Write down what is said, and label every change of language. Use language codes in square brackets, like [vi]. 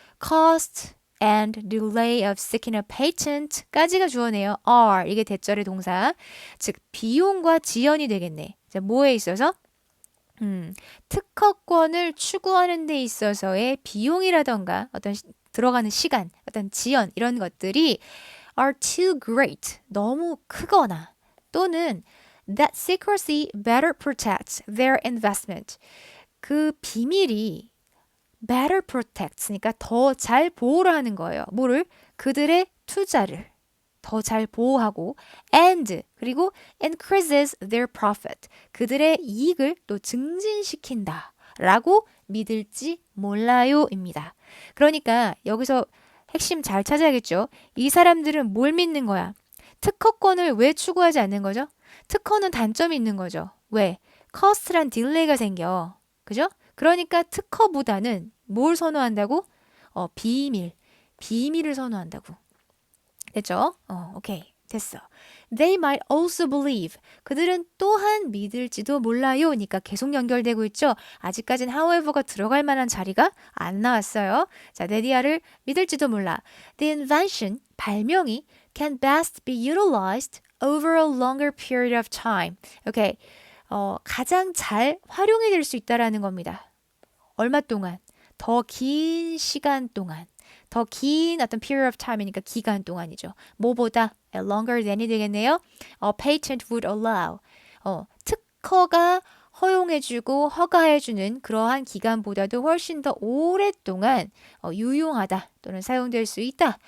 [en] Cost and delay of seeking a patent [ko] 까지가 주어네요. [en] are [ko] 이게 대절의 동사. 즉 비용과 지연이 되겠네. 자, 뭐에 있어서? 특허권을 추구하는 데 있어서의 비용이라던가 어떤 들어가는 시간, 어떤 지연 이런 것들이 [en] are too great. [ko] 너무 크거나 또는 [en] that secrecy better protects their investment. [ko] 그 비밀이 [en] better protects [ko] 니까 더 잘 보호를 하는 거예요. 뭐를? 그들의 투자를 더 잘 보호하고 and 그리고 [en] increases their profit. [ko] 그들의 이익을 또 증진시킨다. 라고 믿을지 몰라요입니다. 그러니까 여기서 핵심 잘 찾아야겠죠. 이 사람들은 뭘 믿는 거야? 특허권을 왜 추구하지 않는 거죠? 특허는 단점이 있는 거죠. 왜? cost란 딜레이가 생겨. 그죠? 그러니까 특허보다는 뭘 선호한다고? 비밀을 선호한다고. 됐죠? 오케이. 됐어. [en] They might also believe. [ko] 그들은 또한 믿을지도 몰라요. 그러니까 계속 연결되고 있죠. 아직까진 however가 들어갈 만한 자리가 안 나왔어요. 자, 네디아를 믿을지도 몰라. [en] The invention, [ko] 발명이 [en] can best be utilized over a longer period of time. [ko] 오케이. 가장 잘 활용이 될 수 있다라는 겁니다. 얼마 동안? 더 긴 시간 동안. 더 긴 어떤 [en] period of time [ko] 이니까 기간 동안이죠. 뭐보다 [en] longer than [ko] 이 되겠네요. [en] patent would allow. [ko] 특허가 허용해주고 허가해주는 그러한 기간보다도 훨씬 더 오랫동안 유용하다 또는 사용될 수 있다.